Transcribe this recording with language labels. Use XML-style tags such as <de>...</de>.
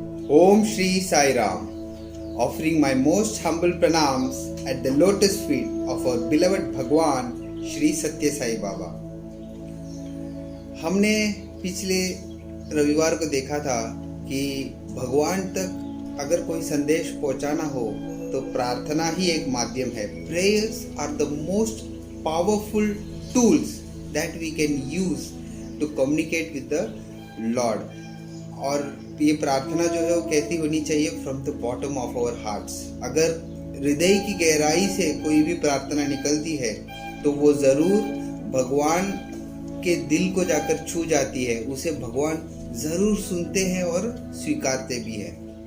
<en>Om Shri Sai Ram, offering my most humble pranams at the lotus feet of our beloved Bhagwan Shri Satya Sai Baba.</en> <hi>हमने पिछले रविवार को देखा था कि भगवान तक अगर कोई संदेश पहुंचाना हो तो प्रार्थना ही एक माध्यम है.</hi> <en>Prayers are the most powerful tools that we can use to communicate with the Lord.</en> <hi>और ये प्रार्थना जो है वो कैसी होनी चाहिए?</hi> <en>From the bottom of our hearts.</en> <hi>अगर हृदय की गहराई से कोई भी प्रार्थना निकलती है तो वो ज़रूर भगवान के दिल को जाकर छू जाती है. उसे भगवान ज़रूर सुनते हैं और स्वीकारते भी हैं.</hi>